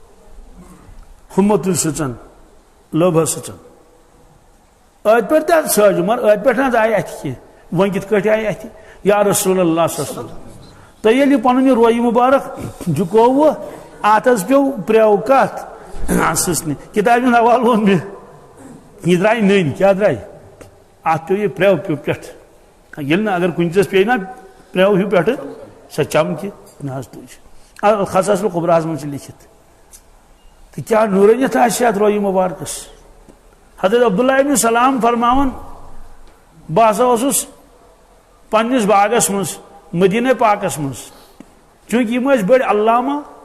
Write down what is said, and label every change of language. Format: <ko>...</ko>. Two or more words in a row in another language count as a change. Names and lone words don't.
<ks>ہُمو تُلۍ سٕژن لوٚب حظ سٕژن ٲدۍ پٲٹھۍ تہِ حظ سٲجِو مگر ٲدۍ پٲٹھۍ حظ آیہِ اتھِ کینٛہہ وۄنۍ کِتھ کٲٹھۍ آیہِ اتھِ</ks> <ar>یا رسول اللہ صلی اللہ علیہ وسلم</ar> <ks>تۄہہِ ییٚلہِ یہِ پنُن یہِ رویہِ مُبارک جُکووُ اتھ حظ پیٚو پرٛٮ۪و کتھ سٕژنہِ کِتابہِ ہُنٛد حوالہٕ ووٚن مےٚ یہِ درٛاے نٔنۍ کیٛاہ درٛاے اتھ پیٚو یہِ پرٛٮ۪و پیٚو پٮ۪ٹھٕ ییٚلہِ نہٕ اگر کُنہِ چیٖزس پیٚیہِ نا پرٛٮ۪و ہیوٗ پٮ۪ٹھٕ سۄ چمکہِ نہ حظ تُج خصاص القبراہس منٛز چھُ لیکھِتھ تہٕ کیٛاہ نوٗرٲنیت آسہِ اتھ رویہِ مُبارکس حضرت عبداللہ ابن سلام فرماوان بہٕ ہسا اوسُس پننس باغس منٛز مدینہ پاکس منٛز چوٗنٛکہِ یِم ٲسۍ بٔڑۍ علامہ</ks>